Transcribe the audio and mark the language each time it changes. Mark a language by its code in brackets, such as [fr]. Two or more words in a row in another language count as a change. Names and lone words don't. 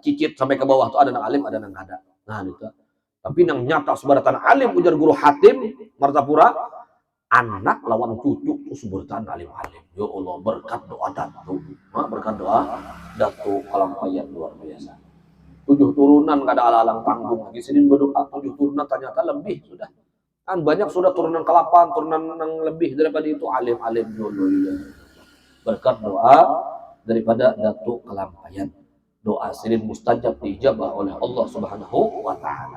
[bjn] Cicit sampai ke bawah tuh ada nang alim, ada nang kada. Nah itu. Tapi nang nyata seberataan alim ujar guru Hatim Martapura, anak lawan cucu itu seberataan alim-alim. [ar] يا الله, [bjn] berkat doa Datuk Kalampayan luar biasa. 7 turunan kada alang tanggung. Di sini berdoa 7 turunan ternyata lebih sudah. Kan banyak sudah turunan ke-8, turunan yang lebih daripada itu alim-alim dulu. Berkat doa daripada Datuk Kalampayan. Doa sering mustajab diijabah oleh [ar] الله سبحانه وتعالى.